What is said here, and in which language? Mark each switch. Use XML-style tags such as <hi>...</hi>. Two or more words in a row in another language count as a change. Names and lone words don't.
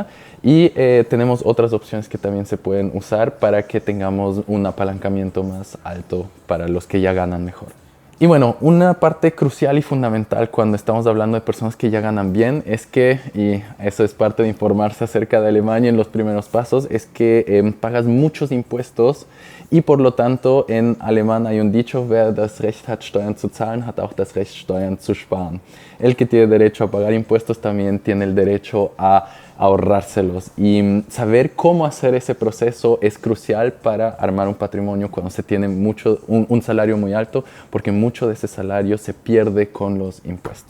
<es>Y tenemos otras opciones que también se pueden usar para que tengamos un apalancamiento más alto para los que ya ganan mejor. Y bueno, una parte crucial y fundamental cuando estamos hablando de personas que ya ganan bien es que, y eso es parte de informarse acerca de Alemania en los primeros pasos, es que pagas muchos impuestos y por lo tanto en alemán hay un dicho:</es> <de>wer das Recht hat, Steuern zu zahlen, hat auch das Recht, Steuern zu sparen.</de> <es>El que tiene derecho a pagar impuestos también tiene el derecho a ahorrárselos, y saber cómo hacer ese proceso es crucial para armar un patrimonio cuando se tiene un salario muy alto, porque mucho de ese salario se pierde con los impuestos.</es>